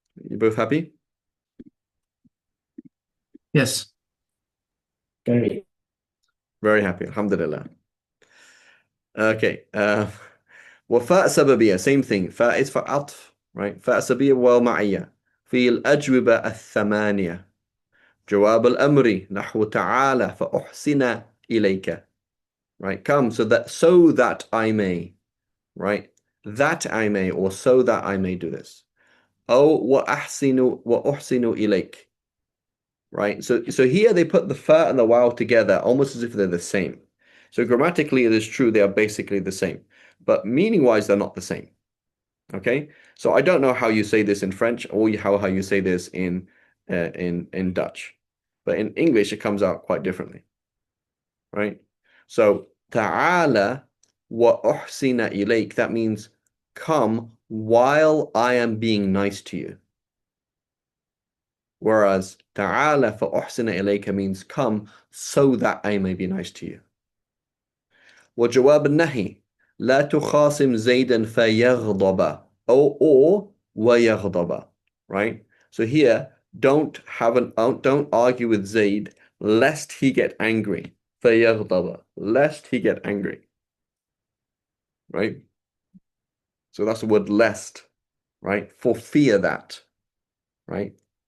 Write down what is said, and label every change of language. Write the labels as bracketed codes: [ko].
[en] You both happy? Yes. Very. Very happy. Alhamdulillah. Okay. [ar] وفاء سببية, [en] same thing. فاء is for عطف, right? [ar] فاء سببية واو معية في الأجوبة الثمانية. جواب الأمر نحو تعالى فأحسن إليك. [en] Right? Come so that I may. Right? That I may, or so that I may do this. [ar] أو وأحسن إليك. Right? [en] So here they put the fa and the waw together almost as if they're the same. So grammatically it is true they are basically the same, but meaning-wise they're not the same. Okay? So I don't know how you say this in French or how you say this in Dutch. But in English it comes out quite differently. Right? So ta'ala wa uhsina ilayk, that means come while I am being nice to you. Whereas ta'ala fa uhsina ilayka means come so that I may be nice to you. [ar] وجواب النهي لا تخاصم زيدا فيغضب or ويغضب. [en] Right? So here don't argue with Zaid lest he get angry. فيغضب, lest he get angry. Right? So that's the word lest, right? For fear that, right?